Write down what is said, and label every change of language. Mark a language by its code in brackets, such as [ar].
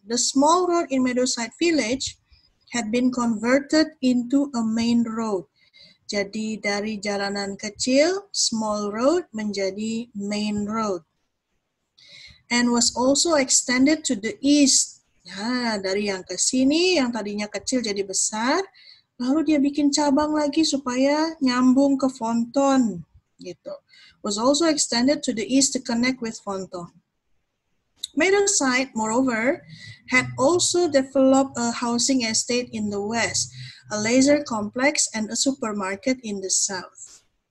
[en] The small road in Meadowside Village had been converted into a main road. [id] Jadi dari jalanan kecil, small road, menjadi main road. [en] And was also extended to the east. [id] Nah, dari yang ke sini, yang tadinya kecil jadi besar, lalu dia bikin cabang lagi supaya nyambung ke Fonton, gitu. [en] Was also extended to the east to connect with Fonton. Meadowside, moreover, had also developed a housing estate in the west, a leisure complex, and a supermarket in the south.